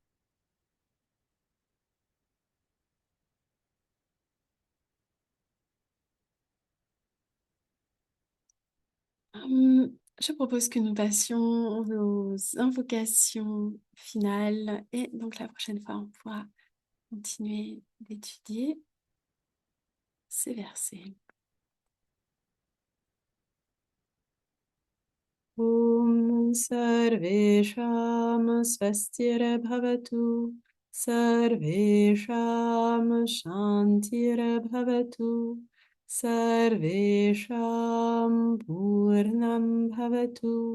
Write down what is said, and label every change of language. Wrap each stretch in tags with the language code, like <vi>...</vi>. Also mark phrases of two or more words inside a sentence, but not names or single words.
<fr>Je propose que nous passions aux invocations finales et donc la prochaine fois, on pourra continuer d'étudier ces versets.</fr> <sa>ॐ सर्वेषां स्वस्तिर्भवतु सर्वेषां शान्तिर्भवतु सर्वेषां पूर्णं भवतु</sa>